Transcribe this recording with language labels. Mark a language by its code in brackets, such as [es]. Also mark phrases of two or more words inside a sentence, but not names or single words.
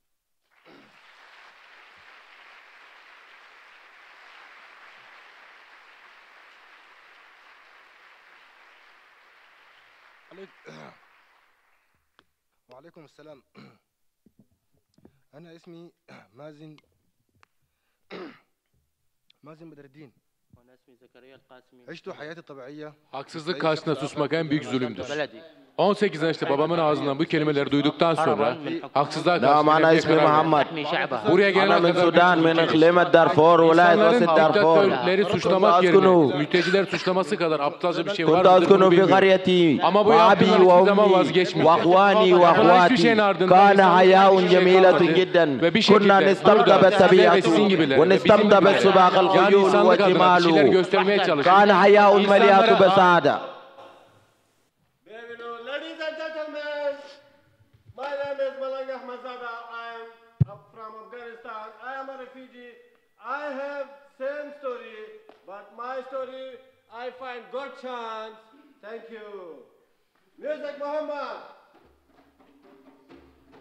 [ar] وعليكم السلام. أنا اسمي مازن بدر الدين. عشت حياتي طبيعية. [tr] Haksızlık karşısında susmak en büyük zulümdür. 18 yaşta babamın ağzından bu kelimeleri duyduktan sonra haksızlığa karşı buraya gelene kadar insanların diktatörleri suçlamak yerine mülteciler suçlaması kadar aptalca bir şey vardır bunu bilmiyorum. Ama bu yaptılar hiçbir zaman vazgeçmeyecek. Yapılan hiçbir şeyin ardından insanların ve bir şekilde burada sizler ve sizin gibiler ve bizim gibiler yani insanlık adına bir şeyler göstermeye çalışıyor. İnsanlara [en] My name is Malang Ahmadzada. I am from Afghanistan. I am a refugee. I have same story, but my story I find good chance. Thank you. Music, Muhammad.